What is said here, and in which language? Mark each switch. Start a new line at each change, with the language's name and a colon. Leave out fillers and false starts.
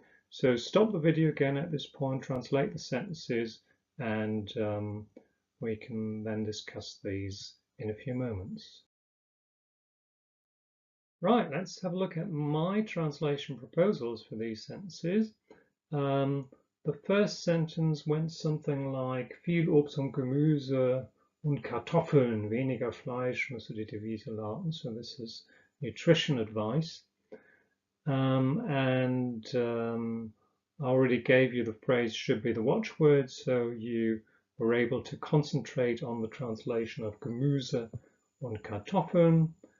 English: So stop the video again at this point, translate the sentences, and we can then discuss these in a few moments. Right, let's have a look at my translation proposals for these sentences. The first sentence went something like
German: viel Obst und Gemüse und Kartoffeln, weniger Fleisch, müsste die Devise lauten.
English: So this is nutrition advice. I already gave you the phrase should be the watchword, so you were able to concentrate on the translation of
German: Gemüse und Kartoffeln.